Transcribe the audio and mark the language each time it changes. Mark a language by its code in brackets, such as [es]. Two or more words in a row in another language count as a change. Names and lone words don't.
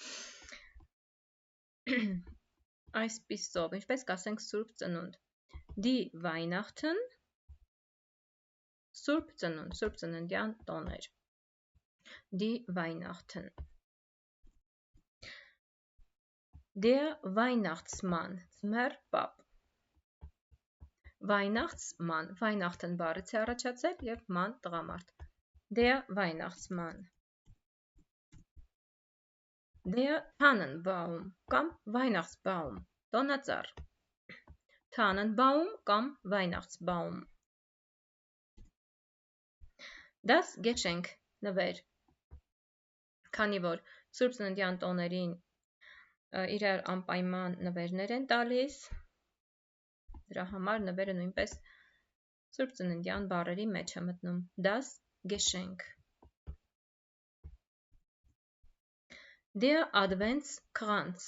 [hy] Այսպիսով, ինչպես կասենք Սուրբ Ծնունդ։ [de] Die Weihnachten, [hy] Սուրբ Ծնունդ, Սուրբ Ծննդյան տոներ։ [de] Die Weihnachten. Der Weihnachtsmann, [hy] Ձմեռապապ։ [de] Weihnachtsmann, Weihnachten [hy] բառից է առաջացել եւ ման տղամարդ։ [de] Der Weihnachtsmann. Der Tannenbaum կամ Weihnachtsbaum, տոնածառ։ Tannenbaum կամ Weihnachtsbaum. Das Geschenk, [hy] նվեր։ Քանի որ Սուրբ Ծննդյան տոներին իրար անպայման նվերներ են տալիս, դրա համար նվերը նույնպես Սուրբ Ծննդյան բառերի մեջ է մտնում։ [de] Das Geschenk. Der Adventskranz.